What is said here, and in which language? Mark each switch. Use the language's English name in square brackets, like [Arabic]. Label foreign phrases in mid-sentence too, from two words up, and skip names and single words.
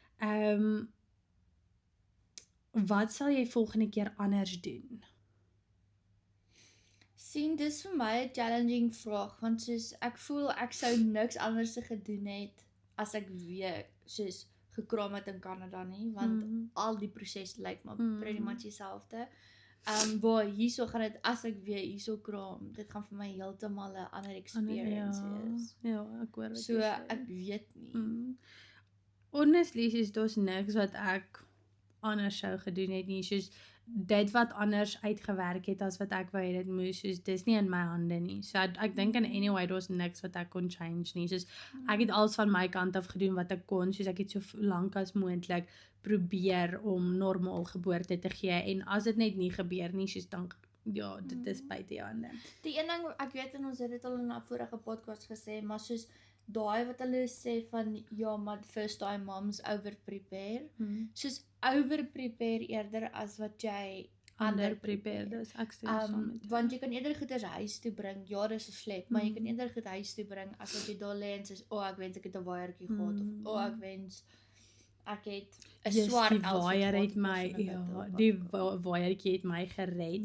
[Afrikaans] Wat sal jy volgende keer anders doen? Sien, dis vir my 'n challenging vraag, want soos ek voel ek sou niks anders gedoen het as ek weer soos gekraam het in Kanada nie, want al die proses lyk maar [English] pretty much [Afrikaans] dieselfde. Waar hierso gaan dit, as ek weer hierso kraam, dit gaan vir my heeltemal 'n ander experience wees. Ja, ek hoor wat So jy sê. ek weet nie. Honestly, daar's niks wat ek anders sou gedoen het nie, soos dit wat anders uitgewerk het as wat ek wou hê dit moes, soos dis nie in my hande nie. So ek dink [English] in anyway [Afrikaans] daar's niks wat ek kon change nie. Soos ek het alles van my kant af gedoen wat ek kon, soos ek het so lank as moontlik probeer om normaal geboorte te gee en as dit net nie gebeur nie, soos dan ja, dit is buite jou hande. Die een ding, ek weet en ons het dit al in 'n vorige podcast gesê, maar soos daai wat hulle sê van ja, maar [English] first time moms over prepare. [Afrikaans] Soos [English] over prepare [Afrikaans] eerder as wat jy [English] Under prepare, [Afrikaans] dis ek stem saam met jou. Want jy kan eerder goeders huis toe bring. Ja, dis 'n slep, maar jy kan eerder goed huis toe bring as wat jy daar lê en sê, ek wens ek het 'n waaiertjie gehad of ek wens ek het 'n swart die waaier het my die waaiertjie het my gered.